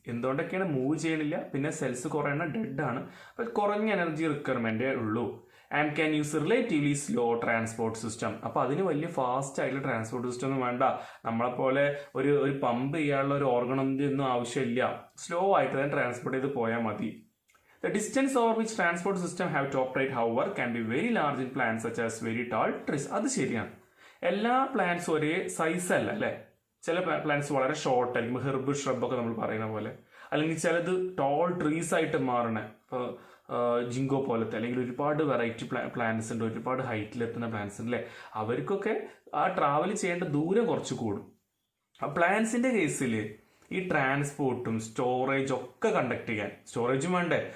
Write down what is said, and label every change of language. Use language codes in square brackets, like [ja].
[ml] എന്തുകൊണ്ടൊക്കെയാണ് move ചെയ്യണില്ല, പിന്നെ cells കുറെ എണ്ണം ഡെഡ് ആണ്, അപ്പൊ കുറഞ്ഞ എനർജി റിക്വയർമെന്റേ ഉള്ളൂ. [en] And can use relatively slow transport system. [ml] അപ്പൊ അതിന് വലിയ ഫാസ്റ്റ് ആയിട്ടുള്ള ട്രാൻസ്പോർട്ട് സിസ്റ്റം ഒന്നും വേണ്ട. നമ്മളെ പോലെ ഒരു പമ്പ് ചെയ്യാനുള്ള ഒരു ഓർഗണത്തിന്റെ ഒന്നും ആവശ്യമില്ല. സ്ലോ ആയിട്ട് തന്നെ ട്രാൻസ്പോർട്ട് ചെയ്ത് പോയാൽ മതി. [en] The distance over which transport system have to operate, however, can be very large in plants such as very tall trees. [ml] അത് ശരിയാണ്. എല്ലാ പ്ലാന്റ്സും ഒരേ സൈസ് അല്ല അല്ലെ. ചില പ്ലാന്റ്സ് വളരെ ഷോർട്ട് ആയിരിക്കും, ഹെർബ് ഷ്രബ് ഒക്കെ നമ്മൾ പറയുന്ന പോലെ. അല്ലെങ്കിൽ ചിലത് ടോൾ ട്രീസ് ആയിട്ട് മാറണേ, ഇപ്പോൾ ജിങ്കോ പോലത്തെ, അല്ലെങ്കിൽ ഒരുപാട് വെറൈറ്റി പ്ലാന്റ്സ് ഉണ്ട്, ഒരുപാട് ഹൈറ്റിലെത്തുന്ന പ്ലാന്റ്സ് ഉണ്ട് അല്ലെ. അവർക്കൊക്കെ ആ ട്രാവൽ ചെയ്യേണ്ട ദൂരം കുറച്ച് കൂടും. ആ പ്ലാന്റ്സിന്റെ കേസിൽ ഈ ട്രാൻസ്പോർട്ടും സ്റ്റോറേജ് ഒക്കെ കണ്ടക്ട് ചെയ്യാൻ സ്റ്റോറേജും വേണ്ടേ.